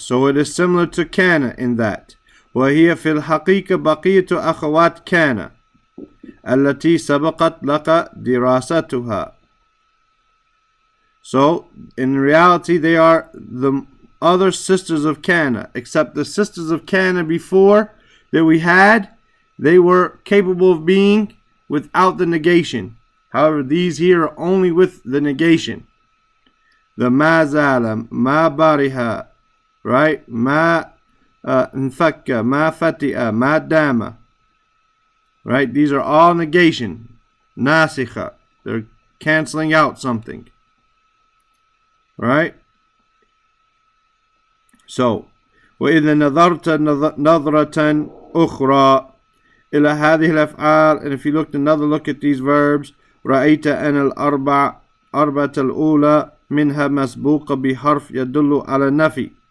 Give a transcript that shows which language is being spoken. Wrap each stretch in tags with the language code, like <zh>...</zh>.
<en>So it is similar to kana in that.</en> <ar>وهي في الحقيقة بقية أخوات كان التي سبقت لك دراستها.</ar> <en>So in reality they are the other sisters of kana, except the sisters of kana before that we had, they were capable of being without the negation. However, these here are only with the negation. The ma zala, ma bariha, right? Ma infakka, ma fati'a, ma dama. Right? These are all negation. Nasikha. They're canceling out something. Right?</en> <ar>So, وإذا نظرت نظرة أخرى إلى هذه الأفعال,</ar> <en>and if you looked another look at these verbs,</en> <ar>رأيت أن الأربعة الأولى منها مسبوقة بحرف يدل على النفي.</ar>